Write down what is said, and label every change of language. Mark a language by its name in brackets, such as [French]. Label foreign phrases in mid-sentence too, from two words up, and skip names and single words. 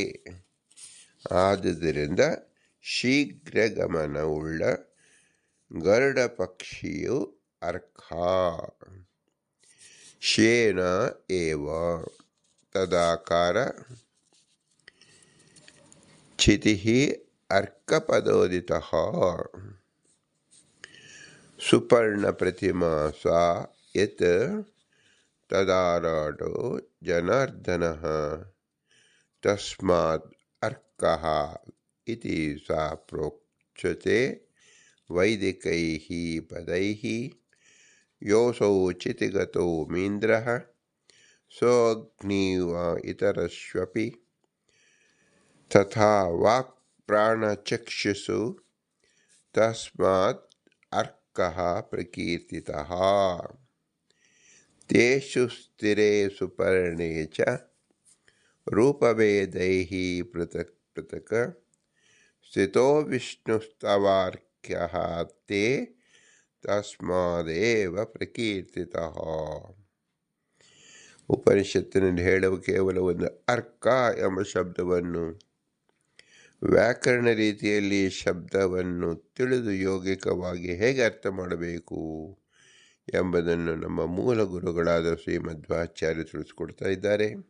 [Kannada] ಆದುದರಿಂದ ಶೀಘ್ರ ಗಮನವುಳ್ಳ ಗರುಡ ಪಕ್ಷಿಯು ಅರ್ಕ. [Sanskrit] ಶೇನ ಏವ ತದಾಕಾರ ಚಿತಿಃ ಅರ್ಕಪದೋದಿತಃ. ಸುಪರ್ಣ ಪ್ರತಿಮಾ ಸಾ ಯತ್ ತದಾರಾಟೋ ಜನಾರ್ದನಃ ತಸ್ಮಾತ್ ಅರ್ಕಃ ಇತಿ ಸಾ ಪ್ರೋಚ್ಯತೆ ವೈದಿಕೈಃ ಪದೈಃ. ಯೋಸೌ ಚಿತಿಗತೋ ಮೀಂದ್ರಃ ಸೋऽಗ್ನಿವ ಇತರಶ್ವಪಿ ತಥಾ ವಾಕ್ ಪ್ರಾಣಚಕ್ಷುಷು ತಸ್ಮಾತ್ ಅರ್ಕಃ ಪ್ರಕೀರ್ತಿತಃ. ತೇಷು ಸ್ಥಿರೇ ಸುಪರ್ಣೇ ಚ ರೂಪಭೇದೈಃ ಪೃಥಕ್ ಪೃಥಕ್ ಸ್ಥಿತೋ ವಿಷ್ಣುಸ್ತವಾರ್ಕ್ಯಃ ತೇ ತಸ್ಮಾದೇವ ಪ್ರಕೀರ್ತಿತಃ. [Kannada] ಉಪನಿಷತ್ತಿನಲ್ಲಿ ಹೇಳುವ ಕೇವಲ ಒಂದು ಅರ್ಕ ಎಂಬ ಶಬ್ದವನ್ನು ವ್ಯಾಕರಣ ರೀತಿಯಲ್ಲಿ ಶಬ್ದವನ್ನು ತಿಳಿದು ಯೋಗಿಕವಾಗಿ ಹೇಗೆ ಅರ್ಥ ಮಾಡಬೇಕು ಎಂಬುದನ್ನು ನಮ್ಮ ಮೂಲ ಗುರುಗಳಾದ ಶ್ರೀಮಧ್ವಾಚಾರ್ಯರು ತಿಳಿಸಿಕೊಡ್ತಾ ಇದ್ದಾರೆ.